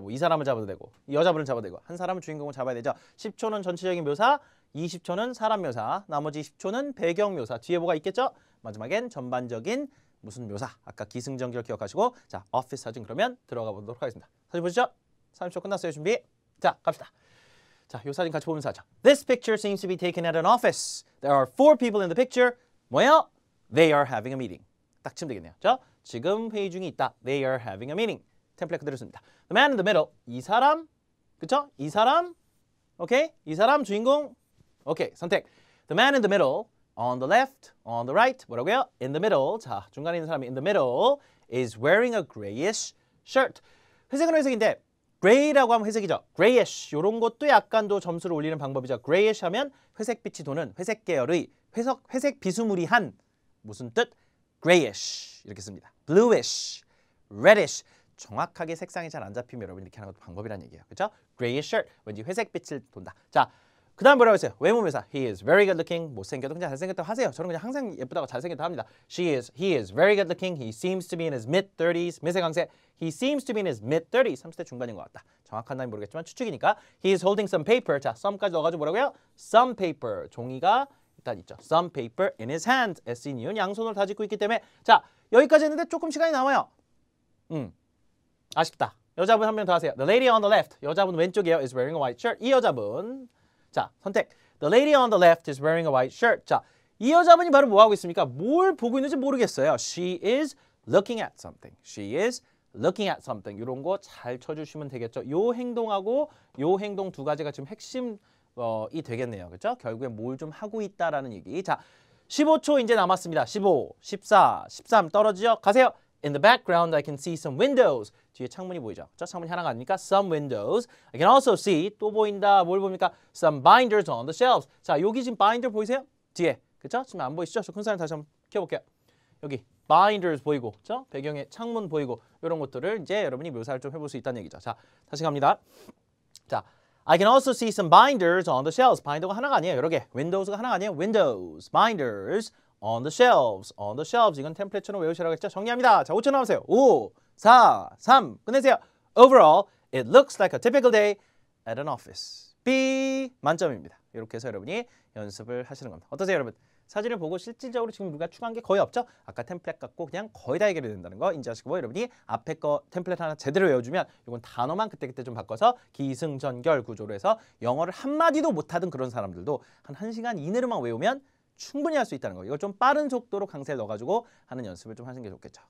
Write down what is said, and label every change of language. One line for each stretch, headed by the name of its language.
Korean: 뭐 이 사람을 잡아도 되고 이 여자분을 잡아도 되고 한 사람은 주인공을 잡아야 되죠. 10초는 전체적인 묘사, 20초는 사람 묘사, 나머지 10초는 배경 묘사. 뒤에 뭐가 있겠죠? 마지막엔 전반적인 무슨 묘사. 아까 기승전결 기억하시고 자, 오피스 사진 그러면 들어가 보도록 하겠습니다. 사진 보시죠. 30초 끝났어요. 준비. 자, 갑시다. 자, 이 사진 같이 보는 사진.
English: This picture seems to be taken at an office. There are 4 people in the picture.
Korean: 뭐예요?
English: They are having a meeting.
Korean: 딱 치면 되겠네요. 자, 지금 회의 중에 있다.
English: They are having a meeting.
Korean: 템플릿 그대로 씁니다.
English: The man in the middle.
Korean: 이 사람. 그쵸? 이 사람. 오케이? 이 사람 주인공. 오케이. 선택.
English: The man in the middle. On the left. On the right.
Korean: 뭐라고요?
English: In the middle.
Korean: 자, 중간에 있는 사람이
English: in the middle is wearing a grayish shirt.
Korean: 회색은 회색인데 gray라고 하면 회색이죠.
English: grayish.
Korean: 이런 것도 약간 더 점수를 올리는 방법이죠. grayish 하면 회색빛이 도는 회색 계열의 회색 비스무리한 무슨 뜻? grayish 이렇게 씁니다. bluish, reddish 정확하게 색상이 잘 안 잡히면 여러분 이렇게 하는 것도 방법이라는 얘기예요. 그렇죠?
English: grayish shirt
Korean: 왠지 회색빛을 돈다. 자, 그 다음 뭐라고 했어요? 외모묘사.
English: He is very good looking.
Korean: 못생겨도 그냥 잘생겼다고 하세요. 저는 그냥 항상 예쁘다고 잘생겼다고 합니다.
English: He is very good looking. He seems to be in his mid-30s.
Korean: 미세강세.
English: He seems to be in his mid-30s.
Korean: 30대 중반인 것 같다. 정확한 나이 모르겠지만 추측이니까.
English: He is holding some paper.
Korean: 자, some까지 넣어가지고 뭐라고요?
English: Some paper.
Korean: 종이가 일단 있죠.
English: Some paper in his hand.
Korean: S in 이은 양손을 다짓고 있기 때문에 자, 여기까지 했는데 조금 시간이 남아요. 아쉽다. 여자분 한 명 더 하세요.
English: The lady on the left.
Korean: 여자분 왼쪽이에요.
English: is wearing a white shirt.
Korean: 이 여자분. 자, 선택.
English: The lady on the left is wearing a white shirt.
Korean: 자, 이 여자분이 바로 뭐 하고 있습니까? 뭘 보고 있는지 모르겠어요.
English: She is looking at something. She is looking at something.
Korean: 이런 거 잘 쳐주시면 되겠죠. 요 행동하고 요 행동 두 가지가 지금 핵심이 되겠네요. 그렇죠? 결국에 뭘 좀 하고 있다라는 얘기. 자, 15초 이제 남았습니다. 15, 14, 13 떨어지죠? 가세요.
English: In the background, I can see some windows.
Korean: 뒤에 창문이 보이죠? 그렇죠? 창문이 하나가 아니니까
English: some windows. I can also see,
Korean: 또 보인다. 뭘 봅니까?
English: Some binders on the shelves.
Korean: 자, 여기 지금 binder 보이세요? 뒤에. 그렇죠? 지금 안 보이시죠? 저 큰 사람 다시 한번 켜볼게요. 여기 binders 보이고, 그렇죠? 배경에 창문 보이고 이런 것들을 이제 여러분이 묘사를 좀 해볼 수 있다는 얘기죠. 자, 다시 갑니다.
English: 자, I can also see some binders on the shelves.
Korean: 바인더가 하나가 아니에요. 여러 개. Windows가 하나가 아니에요.
English: Windows, binders on the shelves. On the shelves.
Korean: 이건 템플릿처럼 외우시라고 했죠. 정리합니다. 자, 5초 남았어요. 5, 4, 3. 끝내세요.
English: Overall, it looks like a typical day at an office.
Korean: B 만점입니다. 이렇게 해서 여러분이 연습을 하시는 겁니다. 어떠세요, 여러분? 사진을 보고 실질적으로 지금 우리가 추가한 게 거의 없죠? 아까 템플릿 갖고 그냥 거의 다 해결이 된다는 거 인지하시고 여러분이 앞에 거 템플릿 하나 제대로 외워주면 이건 단어만 그때그때 좀 바꿔서 기승전결 구조로 해서 영어를 한마디도 못하던 그런 사람들도 한 1시간 이내로만 외우면 충분히 할 수 있다는 거. 이걸 좀 빠른 속도로 강세를 넣어가지고 하는 연습을 좀 하시는 게 좋겠죠.